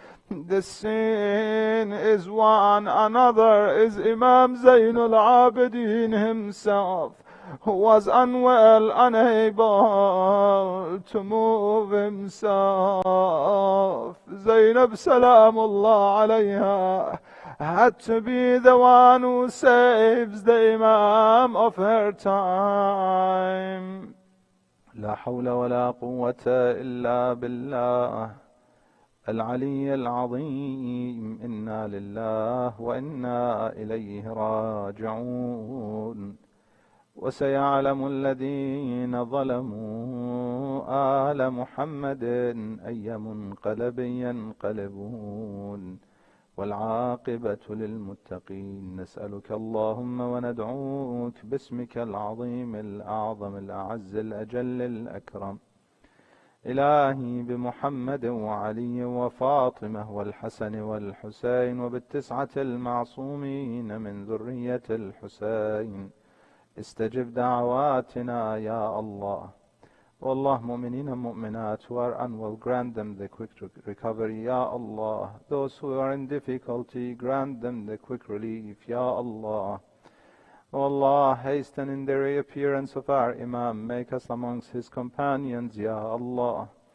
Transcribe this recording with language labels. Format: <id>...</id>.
<en>The scene is one. Another is Imam Zainul Abidin himself, who was unwell, unable to move himself. Zainab Salamullah alayha had to be the one who saves the Imam of her time.</en> <ar>لا حول ولا قوة إلا بالله العلي العظيم. إنا لله وإنا إليه راجعون. وسيعلم الذين ظلموا آل محمد أي منقلب ينقلبون. والعاقبة للمتقين. نسألك اللهم وندعوك باسمك العظيم الأعظم الأعز الأجل الأكرم إلهي بمحمد وعلي وفاطمة والحسن والحسين وبالتسعة المعصومين من ذرية الحسين، استجب دعواتنا يا الله. والله مؤمنين</ar> <en>and mu'minat who are unwell, grant them the quick recovery, Ya Allah. Those who are in difficulty, grant them the quick relief, Ya Allah. O Allah, hasten in the reappearance of our Imam, make us amongst his companions, Ya Allah.</en>